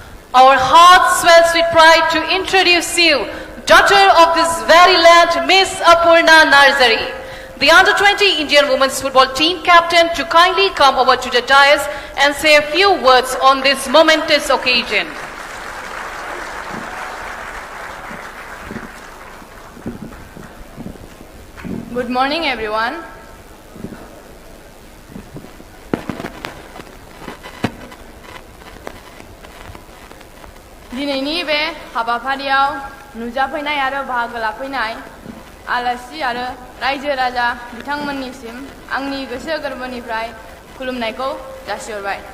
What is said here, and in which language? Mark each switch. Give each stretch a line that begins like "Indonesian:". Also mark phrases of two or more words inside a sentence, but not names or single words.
English: Our heart swells with pride to introduce you, daughter of this very land, Miss Apurna Narzary, the under-20 Indian women's football team captain, to kindly come over to the dais and say a few words on this momentous occasion. Good morning, everyone.
Bodo: दिनैनि बे हाबाफारियाव नुजाफैनाय आरो बाहागो लाफैनाय आलासि आरो रायजो राजा बिथांमोननिसिम आंनि गोसो गोरबोनिफ्राय खुलुमनायखौ जासिहरबाय।